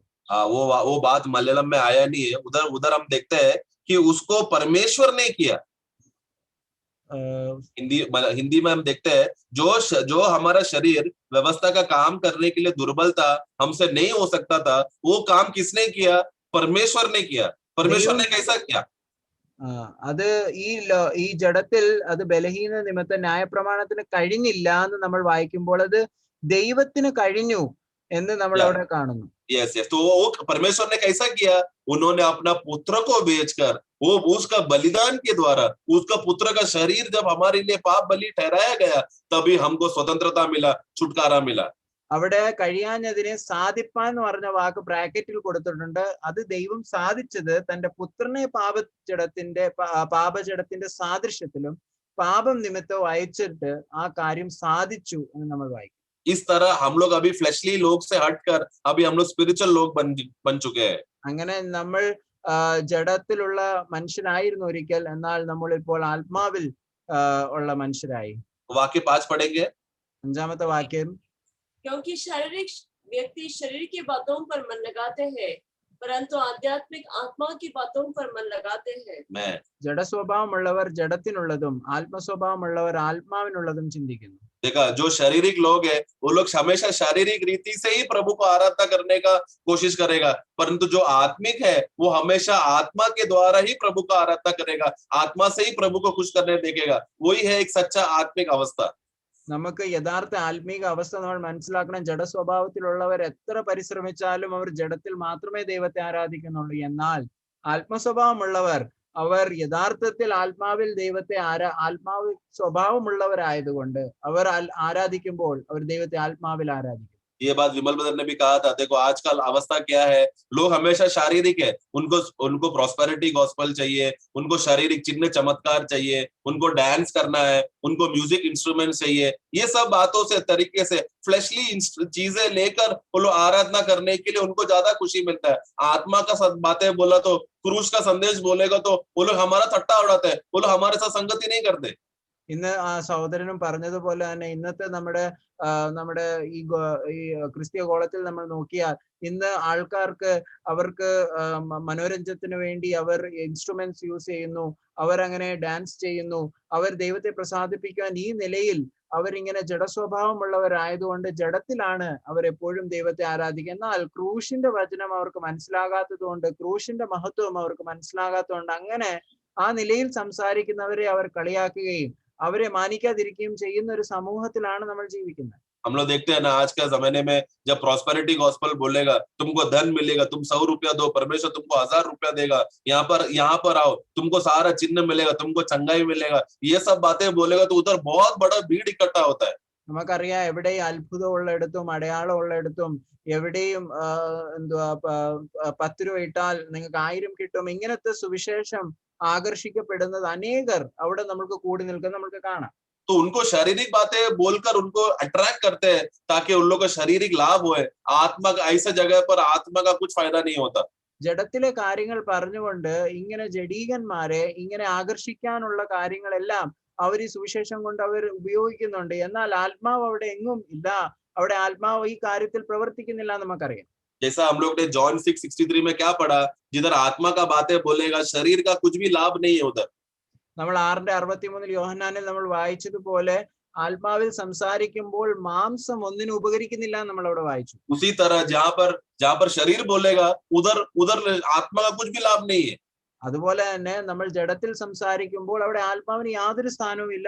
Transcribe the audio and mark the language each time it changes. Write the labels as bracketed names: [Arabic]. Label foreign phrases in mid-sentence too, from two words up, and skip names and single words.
[Hindi] वो बात मलयालम में आया नहीं है. उधर हम देखते हैं कि उसको परमेश्वर ने किया. हिंदी में हम देखते हैं जो हमारा शरीर व्यवस्था का काम करने के लिए दुर्बल था, हमसे नहीं हो सकता था, वो काम किसने किया? परमेश्वर ने किया. परमेश्वर ने कैसा किया? [Malayalam] അത് ഈ ജഡത്തിൽ അത് ബലഹീന നിമിത്തം ന്യായപ്രമാണത്തിന് കഴിഞ്ഞില്ല എന്ന് നമ്മൾ വായിക്കുമ്പോൾ അത് ദൈവത്തിന് കഴിഞ്ഞു എന്ന് നമ്മൾ അവിടെ കാണുന്നു. [English] yes yes. [Hindi] तो वो परमेश्वर ने कैसा किया? उन्होंने अपना पुत्र को बेचकर, वो उसका बलिदान के द्वारा, उसका पुत्र का शरीर जब हमारे लिए पाप बलि ठहराया गया, तभी हमको स्वतंत्रता मिला, छुटकारा मिला. [Malayalam] അവിടെ കഴിയാഞ്ഞതിനെ സാധിപ്പാൻ എന്ന് പറഞ്ഞ വാക്ക് ബ്രാക്കറ്റിൽ കൊടുത്തിട്ടുണ്ട്. അത് ദൈവം സാധിച്ചത് തന്റെ പുത്രനെ പാപജഡത്തിന്റെ സാദൃശ്യത്തിലും പാപം നിമിത്തം അയച്ചിട്ട് ആ കാര്യം സാധിച്ചു എന്ന് നമ്മൾ വായിക്കും. [Hindi] इस तरह हम लोग अभी फ्लैशली लोग से हटकर अभी हम लोग स्पिरिचुअल लोग बन चुके हैं. [Malayalam] അങ്ങനെ നമ്മൾ ജഡത്തിലുള്ള മനുഷ്യനായിരുന്നു ഒരിക്കൽ, എന്നാൽ നമ്മൾ ഇപ്പോൾ ആത്മാവിൽ ഉള്ള മനുഷ്യരായി. [Hindi] वाक्य 5 पढ़ेंगे. [Malayalam] 5ാമത്തെ വാക്യം, [Hindi] क्योंकि शारीरिक व्यक्ति शरीर की बातों पर मन लगाते हैं परंतु आध्यात्मिक आत्मा की बातों पर मन लगाते हैं. [Malayalam] ജഡസ്വഭാവമുള്ളവർ ജഡത്തിനുള്ളതും ആത്മസ്വഭാവമുള്ളവർ ആത്മാവിനുള്ളതും ചിന്തിക്കുന്നു. [Hindi] देखा, जो शारीरिक लोग है वो लोग हमेशा शारीरिक रीति से ही प्रभु को आराधना करने का कोशिश करेगा, परंतु जो आत्मिक है वो हमेशा आत्मा के द्वारा ही प्रभु का आराधना करेगा, आत्मा से ही प्रभु को खुश करने देखेगा. वही है एक सच्चा आत्मिक अवस्था. [Malayalam] നമുക്ക് യഥാർത്ഥ ആത്മീക അവസ്ഥ നമ്മൾ മനസ്സിലാക്കണം. ജഡസ്വഭാവത്തിലുള്ളവർ എത്ര പരിശ്രമിച്ചാലും അവർ ജഡത്തിൽ മാത്രമേ ദൈവത്തെ ആരാധിക്കുന്നുള്ളൂ. എന്നാൽ ആത്മസ്വഭാവമുള്ളവർ അവർ യഥാർത്ഥത്തിൽ ആത്മാവിൽ ദൈവത്തെ ആത്മാവ് സ്വഭാവമുള്ളവരായതുകൊണ്ട് അവർ ആരാധിക്കുമ്പോൾ അവർ ദൈവത്തെ ആത്മാവിൽ ആരാധിക്കും. [Hindi] ये बात विमल ब्रदर ने भी कहा था. देखो आजकल अवस्था क्या है, लोग हमेशा शारीरिक है, उनको [English] prosperity gospel [Hindi] चाहिए, उनको शारीरिक चिन्ह चमत्कार चाहिए, उनको डांस करना है, उनको [English] music instrument [Hindi] चाहिए. ये सब बातों से तरीके से फ्लैशली चीजें लेकर वो लोग आराधना करने के लिए उनको ज्यादा खुशी मिलता है. आत्मा का बातें बोला तो, क्रूस का संदेश बोलेगा तो वो लोग हमारा ठट्टा उड़ाते हैं, वो लोग हमारे साथ संगति नहीं करते. [Malayalam] ഇന്ന് ആ സഹോദരനും പറഞ്ഞതുപോലെ തന്നെ ഇന്നത്തെ നമ്മുടെ ഈ ക്രിസ്തീയ ഗോളത്തിൽ നമ്മൾ നോക്കിയാൽ ഇന്ന് ആൾക്കാർക്ക് അവർക്ക് മനോരഞ്ജനത്തിന് വേണ്ടി അവർ [English] instruments use [Malayalam] ചെയ്യുന്നു, അവരങ്ങനെ ഡാൻസ് ചെയ്യുന്നു, അവർ ദൈവത്തെ പ്രസാദിപ്പിക്കാൻ ഈ നിലയിൽ അവരിങ്ങനെ ജഡസ്വഭാവമുള്ളവരായതുകൊണ്ട് ജഡത്തിലാണ് അവർ എപ്പോഴും ദൈവത്തെ ആരാധിക്കുക. എന്നാൽ ക്രൂശിന്റെ വചനം അവർക്ക് മനസ്സിലാകാത്തത് കൊണ്ട്, ക്രൂശിന്റെ മഹത്വം അവർക്ക് മനസ്സിലാകാത്തതുകൊണ്ട് അങ്ങനെ ആ നിലയിൽ സംസാരിക്കുന്നവരെ അവർ കളിയാക്കുകയും അവരെ മാനിക്കാതിരിക്കുകയും ചെയ്യുന്ന ഒരു സമൂഹത്തിലാണ് നമ്മൾ ജീവിക്കുന്നത്. [Hindi] हम लोग देखते हैं ना आज के जमाने में, जब [English] prosperity gospel [Hindi] बोलेगा तुमको धन मिलेगा, तुम 100 रुपया दो, परमेश्वर तुमको 1000 रुपया देगा, यहाँ पर आओ, तुमको सारा चिन्ह मिलेगा, तुमको चंगाई मिलेगा, ये सब बातें बोलेगा तो उधर बहुत बड़ा भीड़ इकट्ठा होता है. [Malayalam] നമുക്കറിയാം എവിടെയും അത്ഭുതം ഉള്ളിടത്തും അടയാളം ഉള്ളിടത്തും എവിടെയും എന്തുവാ 10 രൂപ ഇട്ടാൽ നിങ്ങൾക്ക് 1000 കിട്ടും, ഇങ്ങനത്തെ സുവിശേഷം ആകർഷിക്കപ്പെടുന്നത് അനേകർ അവിടെ നമുക്ക് കൂടി നിൽക്കുന്നത് നമുക്ക് കാണാം. [Hindi] तो उनको शारीरिक बातें बोलकर उनको अट्रैक्ट करते हैं ताकि उन लोगों का शारीरिक लाभ होए. आत्मा का ऐसा जगह पर आत्मा का कुछ फायदा नहीं होता. [Malayalam] ജഡത്തിലെ കാര്യങ്ങൾ പറഞ്ഞുകൊണ്ട് ഇങ്ങനെ ജഡീകന്മാരെ ഇങ്ങനെ ആകർഷിക്കാനുള്ള കാര്യങ്ങളെല്ലാം അവർ ഈ സുവിശേഷം കൊണ്ട് അവർ ഉപയോഗിക്കുന്നുണ്ട്. എന്നാൽ ആത്മാവ് അവിടെ എങ്ങും ഇല്ല. അവിടെ ആത്മാവ് ഈ കാര്യത്തിൽ പ്രവർത്തിക്കുന്നില്ല നമുക്കറിയാം. [Hindi] जैसा हम लोग ने जॉन 6:63 में क्या पढ़ा, जिधर आत्मा का बातें बोलेगा शरीर का कुछ भी लाभ नहीं है उधर. [Malayalam] നമ്മൾ 6:63 യോഹന്നാനിൽ നമ്മൾ വായിച്ചതുപോലെ ആത്മാവിൽ സംസാരിക്കുമ്പോൾ മാംസം ഒന്നിനും ഉപകരിക്കുന്നില്ല നമ്മൾ അവിടെ വായിച്ചു. [Hindi] उसी तरह जहां पर शरीर बोलेगा उधर उधर आत्मा का कुछ भी लाभ नहीं है. [Malayalam] അതുപോലെ തന്നെ നമ്മൾ ജഡത്തിൽ സംസാരിക്കുമ്പോൾ അവിടെ ആത്മാവിന് യാതൊരു സ്ഥാനവും ഇല്ല.